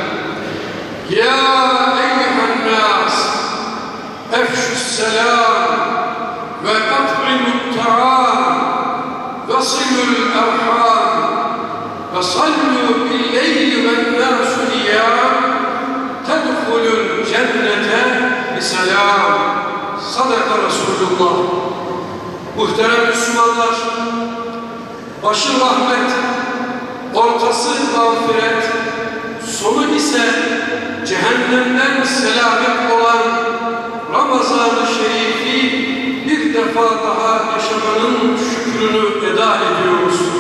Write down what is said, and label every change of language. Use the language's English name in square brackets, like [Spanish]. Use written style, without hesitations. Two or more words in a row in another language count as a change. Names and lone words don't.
[Arabic] يا أيها الناس أفشوا السلام وأطعموا الطعام وصلوا الأرحام وصلوا بالليل والناس نيام تدخلوا الجنة بسلام. صدق رسول الله. [Turkish] Muhterem Müslümanlar, başı rahmet, ortası mağfiret, sonu ise cehennemden selamet olan Ramazan-ı Şerif'i bir defa daha yaşamanın şükrünü eda ediyoruz.